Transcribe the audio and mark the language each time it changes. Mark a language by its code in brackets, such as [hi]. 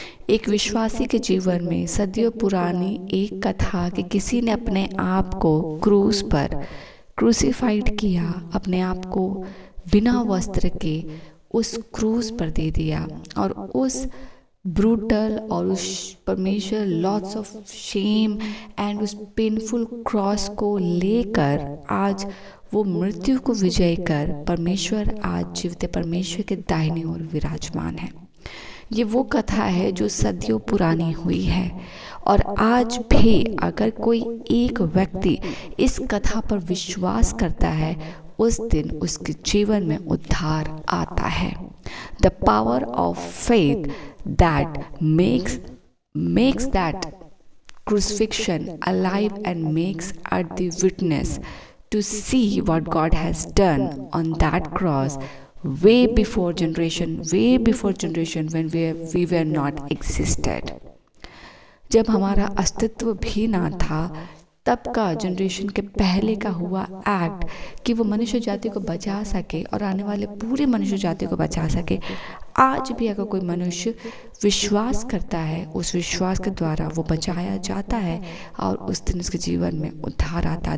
[hi] एक विश्वासी के जीवन में सदियों पुरानी एक कथा कि किसी ने अपने आप को क्रूस पर क्रूसीफाइड किया, अपने आप को बिना वस्त्र के उस क्रूस पर दे दिया, और उस ब्रूटल और उस परमेश्वर [en] lots of shame and [hi] उस पेनफुल क्रॉस को लेकर आज वो मृत्यु को विजय कर परमेश्वर आज जीवते परमेश्वर के दाहिनी ओर विराजमान है। ये वो कथा है जो सदियों पुरानी हुई है, और आज भी अगर कोई एक व्यक्ति इस कथा पर विश्वास करता है, उस दिन उसके जीवन में उद्धार आता है। [en] The power of faith that makes that crucifixion alive and makes us the witness to see what God has done on that cross way before generation when we were not existed. [hi] जब हमारा अस्तित्व भी ना था, तब का generation के पहले का हुआ एक्ट कि वो मनुष्य जाति को बचा सके और आने वाले पूरे मनुष्य जाति को बचा सके। आज भी अगर कोई मनुष्य विश्वास करता है, उस विश्वास के द्वारा वो बचाया जाता है, और उस दिन उसके जीवन में उद्धार आता है।